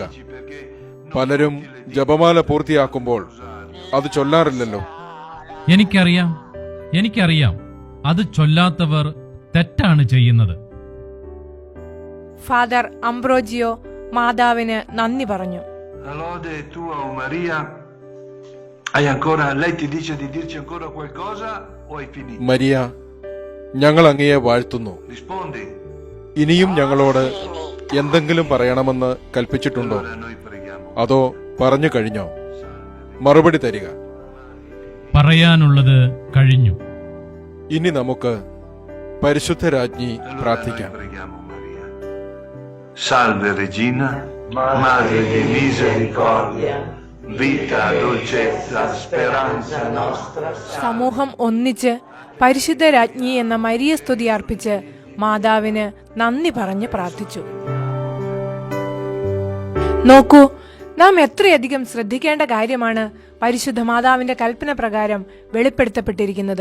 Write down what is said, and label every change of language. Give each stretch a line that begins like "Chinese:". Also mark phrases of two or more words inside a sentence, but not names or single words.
Malayalam: പലരും ജപമാല പൂർത്തിയാക്കുമ്പോൾ അത് ചൊല്ലാറില്ലല്ലോ. എനിക്കറിയാം. അത് ചൊല്ലാത്തവർ തെറ്റാണ് ചെയ്യുന്നത്. ഫാദർ അംബ്രോജിയോ മാതാവിന് നന്ദി പറഞ്ഞു.
Italian: Lode tua, o Maria. Hai ancora, lei ti dice di dirci ancora qualcosa o hai finito?
Malayalam: മരിയ, ഞങ്ങൾ അങ്ങയെ വാഴ്ത്തുന്നു.
Italian: Rispondi.
Malayalam: ഇനിയും ഞങ്ങളോട് എന്തെങ്കിലും പറയണമെന്ന് കൽപ്പിച്ചിട്ടുണ്ടോ?
Italian: Allora noi preghiamo.
Malayalam: അതോ പറഞ്ഞു കഴിഞ്ഞോ? മറുപടി തരിക. പറയാനുള്ളത് കഴിഞ്ഞു. ഇനി നമുക്ക് പരിശുദ്ധ രാജ്ഞി
Italian: Allora noi
Malayalam: പ്രാർത്ഥിക്കാം.
Italian: preghiamo Maria. Salve Regina, Madre di misericordia, vita, dolcezza, speranza nostra.
Malayalam: സമൂഹം ഒന്നിച്ച് പരിശുദ്ധ രാജ്ഞി എന്ന മരിയ സ്തുതി അർപ്പിച്ച് മാതാവിന് നന്ദി പറഞ്ഞ് പ്രാർത്ഥിച്ചു. നോക്കൂ, നാം എത്രയധികം ശ്രദ്ധിക്കേണ്ട കാര്യമാണ് പരിശുദ്ധ മാതാവിന്റെ കൽപ്പന പ്രകാരം വെളിപ്പെടുത്തപ്പെട്ടിരിക്കുന്നത്.